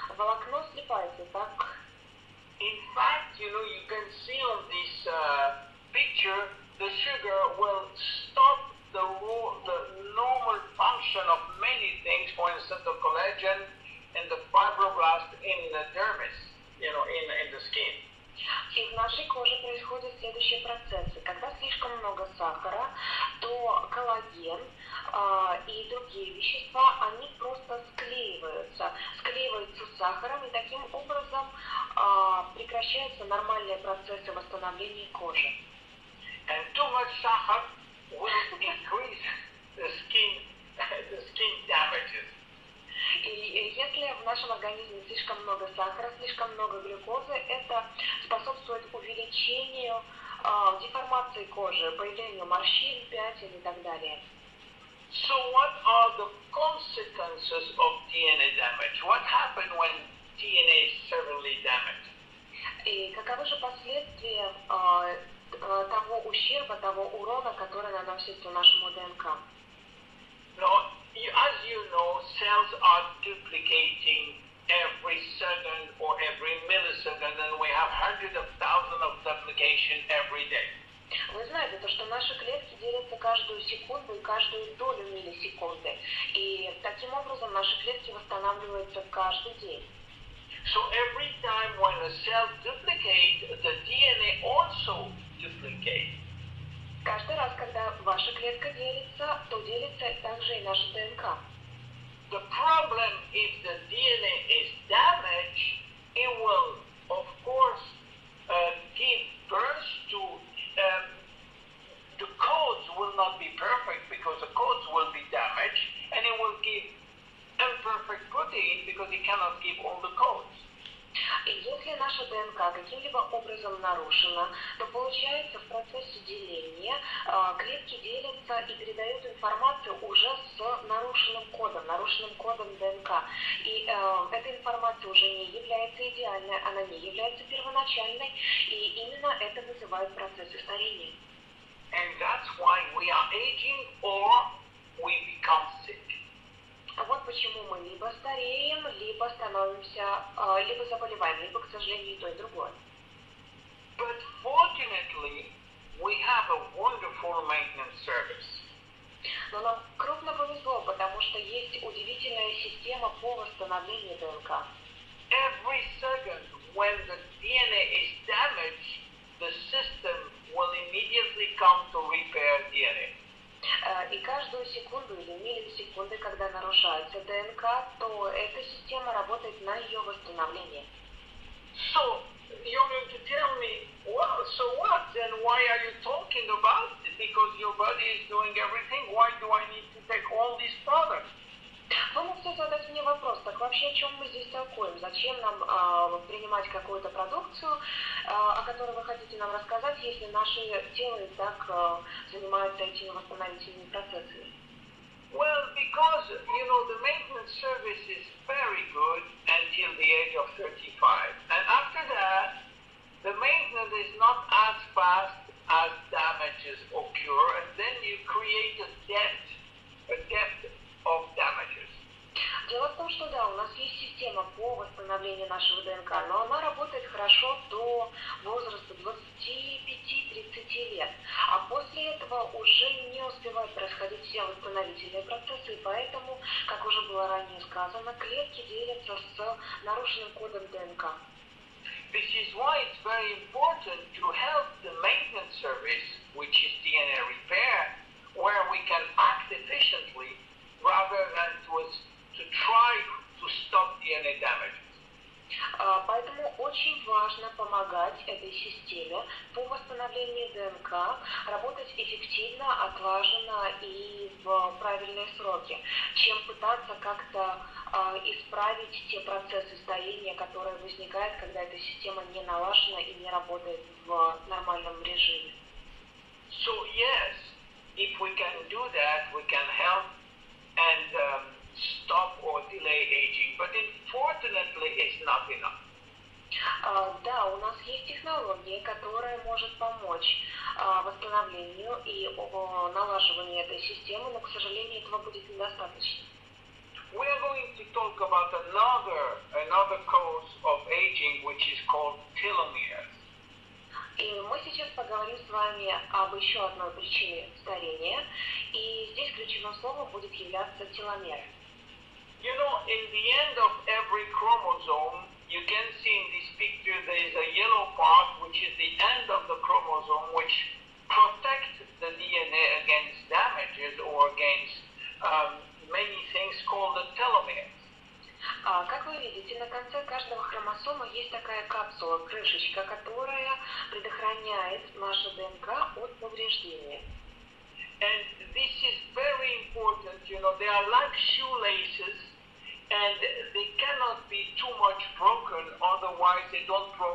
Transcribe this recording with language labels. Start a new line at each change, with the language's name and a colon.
Russian: Волокно слипается так.
English: In fact, you know, you can see on this picture, the sugar will stop the normal function of many things, for instance, the collagen and the fibroblast in the dermis, you know, in the skin.
Russian: И в нашей коже происходят следующие процессы. Когда слишком много сахара, то коллаген и другие вещества, они просто склеиваются с сахаром, и таким образом прекращаются нормальные процессы восстановления кожи.
English: And too much sahar will increase the skin damages.
Russian: И если в нашем организме слишком много сахара, слишком много глюкозы, это способствует увеличению лечению деформации кожи, появлению морщин, пятен и так далее.
English: So what are the consequences of DNA damage? What happens when DNA is severely damaged?
Russian: И каковы же последствия того ущерба, того урона, который наносится нашему ДНК?
English: Now, as you know, cells are duplicating every second or every millisecond, and we have hundreds of thousands of duplication every day.
Russian: Вы знаете, то, что наши клетки делятся каждую секунду и каждую долю миллисекунды. И таким образом наши клетки восстанавливаются каждый день.
English: So every time when a cell duplicates, the DNA also duplicates.
Russian: Каждый раз, когда ваша клетка делится, то делится также и наша ДНК.
English: The problem if the DNA is damaged, it will, of course, give birth to the codes will not be perfect because the codes will be damaged, and it will give imperfect protein because it cannot give all the codes.
Russian: И если наша ДНК каким-либо образом нарушена, то получается в процессе деления клетки делятся и передают информацию уже с нарушенным кодом ДНК. И эта информация уже не является идеальной, она не является первоначальной, и именно это вызывает процессы старения.
English: And that's why we are aging or we become sick.
Russian: Вот почему мы либо стареем, либо становимся, либо заболеваем, либо, к сожалению, и то, и другое.
English: But fortunately, we have a wonderful maintenance service.
Russian: Но нам крупно повезло, потому что есть удивительная система по восстановлению ДНК.
English: Every second when the DNA is damaged, the system will immediately come to repair DNA.
Russian: И каждую секунду или миллисекунды, когда нарушается ДНК, то эта система работает на ее восстановление.
English: So, you're going to tell me, well, so what? Then why are you talking about it? Because your body is doing everything. Why do I need to take all these products?
Russian: Вы можете задать мне вопрос, так вообще о чем мы здесь толкуем? Зачем нам принимать какую-то продукцию, о которой вы хотите нам рассказать, если наше тело и так занимается этими восстановительными процессами?
English: Well, because, the maintenance service is very good until the age of 35. And after that, the maintenance is not as fast as damages occur, and then you create a depth of damages.
Russian: Дело в том, что да, у нас есть система по восстановлению нашего ДНК, но она работает хорошо до возраста 25-30 лет. А после этого уже не успевают происходить все восстановительные процессы, и поэтому, как уже было ранее сказано, клетки делятся с нарушенным кодом ДНК.
English: This is why it's very important to help the maintenance service, which is DNA repair, where we can act efficiently rather than to try to stop DNA damage.
Russian: Поэтому очень важно помогать этой системе по восстановлению ДНК, работать эффективно, отлаженно и в правильные сроки, чем пытаться как-то исправить те процессы старения, которые возникают, когда эта система не налажена и не работает в нормальном режиме.
English: So yes, if we can do that, we can help and stop or delay aging, but unfortunately it's not enough.
Russian: Да, у нас есть технология, которая может помочь восстановлению и налаживанию этой системы, но, к сожалению, этого будет недостаточно.
English: We are going to talk about another cause of aging, which is called telomeres.
Russian: И мы сейчас поговорим с вами об еще одной причине старения, и здесь ключевым словом будет являться теломеры.
English: In the end of every chromosome, you can see in this picture there is a yellow part, which is the end of the chromosome, which protects the DNA against damages or against many things called the telomeres.
Russian: Как вы видите, на конце каждого хромосома есть такая капсула, крышечка, которая предохраняет нашу ДНК от повреждения.
English: And this is very important, they are like shoelaces and they cannot be too much broken, otherwise they don't